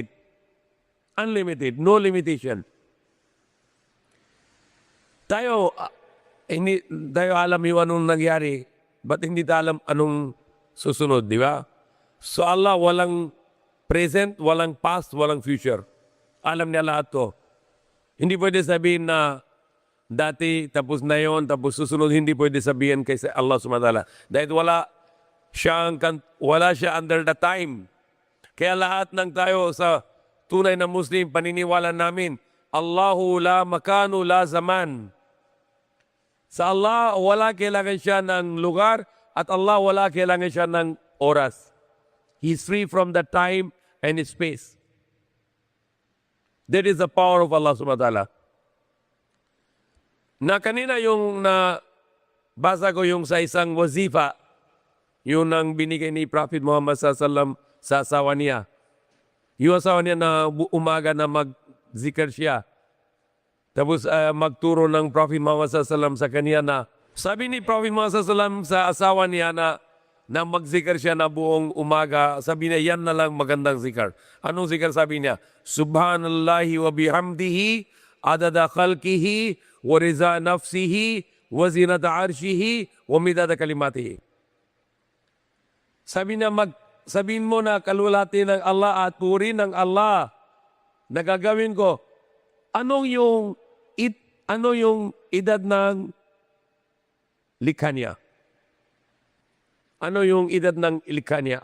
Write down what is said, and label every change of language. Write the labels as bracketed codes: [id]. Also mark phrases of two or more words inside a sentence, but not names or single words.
[en] Unlimited, no limitation. [tl] Tayo alam yung anong nangyari, but hindi tayo alam anong susunod, di ba? So Allah walang present, walang past, walang future. Alam niya lahat to. Hindi pwede sabihin na dati, tapos na yon, tapos susunod, hindi pwede sabihin kay Allah [ar] سبحانه وتعالى. [tl] Dahil wala siya [en] under the time. [tl] Kaya lahat ng tayo sa tunay na Muslim, paniniwala namin, [ar] الله لا مكان لا زمان. [tl] Sa Allah, wala kailangan siya ng lugar at Allah wala kailangan siya ng oras. [en] He's free from the time and space. That is the power of Allah [ar] سبحانه وتعالى. [tl] Na kanina yung basa ko yung sa isang wazifa, yung nang binigay ni Prophet Muhammad sallallahu sa asawa niya. Yung asawa niya na umaga na mag-zikr siya. Tapos magturo ng Prophet Muhammad sallallahu sa kanya na, sabi ni Prophet Muhammad sallallahu sa asawa niya na mag-zikr siya na buong umaga, sabi niya, yan na lang magandang zikr. Anong zikr sabi niya? [ar] سبحان الله وبحمده عدد خلقه ورضا نفسه وزنة عرشه ومداد كلماته. [tl] Sabi niya, sabihin mo na kalulati ng Allah at puri ng Allah na gagawin ko. Ano yung edad ng likha niya? Ano yung edad ng likha niya?